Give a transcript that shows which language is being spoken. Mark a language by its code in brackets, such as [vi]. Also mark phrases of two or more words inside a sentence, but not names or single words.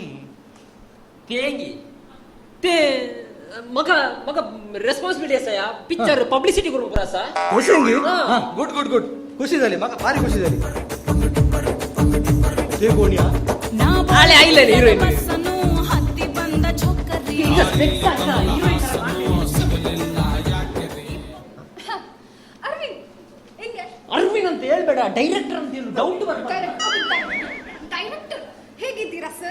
[kok] तेंगी ते म्हाका रेस्पॉन्सिबिलिटी आसा या पिक्चर पब्लिसिटी करूंक पुरो आसा कशें गे हा. हा गुड खुशी जाली म्हाका भारी खुशी जाली ते कोण या आले आयले हिरोईन [kn] ಅರವಿಂದ್ ಅಂತ ಹೇಳ್ಬೇಡ ಡೈರೆಕ್ಟರ್ ಅಂತ ಹೇಳು ಡೌಟ್ ಡೈರೆಕ್ಟರ್ ಹೇಗಿದ್ದೀರಾ ಸರ್?